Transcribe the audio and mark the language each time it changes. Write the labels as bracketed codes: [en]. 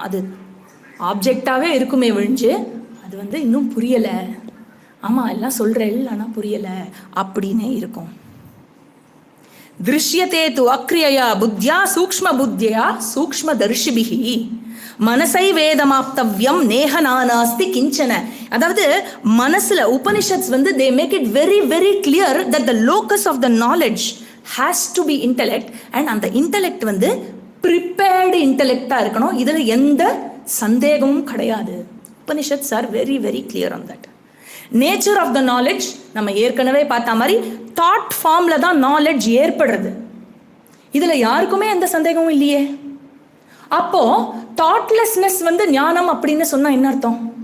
[ta] அது ஆப்ஜெக்டாவே இருக்குமே ஒழிஞ்சு அது வந்து இன்னும் புரியல, ஆமா எல்லாம் சொல்றேன் ஆனா புரியல அப்படின்னே இருக்கும். [sa] திருஷ்யத்தே து அக்ரியயா புத்தியா சூக்ஷ்ம புத்தியா சூக்ஷ்ம தர்ஷிபிஹி மனசை வேதமாப்தவ்யம் நேஹ நானாஸ்தி கிஞ்சன. [ta] அதாவது மனசுல உபனிஷத்ஸ் வந்து [en] they make it very very clear that the locus of the knowledge has to be intellect, and [ta] அந்த இன்டெலெக்ட் வந்து ப்ரிப்பேர்டு இன்டெலெக்டா இருக்கணும். இதுல எந்த சந்தேகமும் கிடையாது. [en] Upanishads are very very clear on that. [ta] Nature of the knowledge நம்ம ஏற்கனவே பார்த்த மாதிரி தாட் ஃபார்ம்ல தான் நாலேஜ் ஏற்படுறது. இதுல யாருக்குமே எந்த சந்தேகமும் இல்லையே. அப்போ தாட்லெஸ்னஸ் வந்து ஞானம் அப்படின்னு சொன்னா என்ன அர்த்தம்?